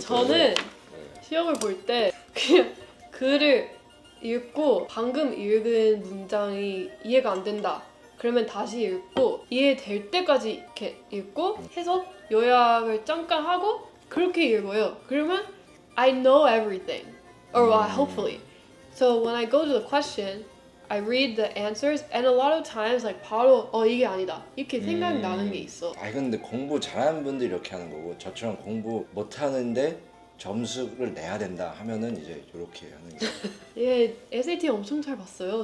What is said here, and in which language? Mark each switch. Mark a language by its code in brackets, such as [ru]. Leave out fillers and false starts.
[ko] 저는 때문에. 시험을 볼 때 그냥 글을 읽고 방금 읽은 문장이 이해가 안 된다. 그러면 다시 읽고 이해될 때까지 이렇게 읽고 해석 요약을 잠깐 하고 그렇게 읽어요. 그러면 [en] I know everything, or hopefully. So when I go to the question, I read the answers, and a lot of times like [ko] 바로 이게 아니다 이렇게 생각이 나는 게 있어. 아 근데 공부 잘하는 분들이 이렇게 하는 거고 저처럼 공부 못하는데 점수를 내야 된다 하면은 이제 이렇게 하는 게 얘 SAT 엄청 잘 봤어요.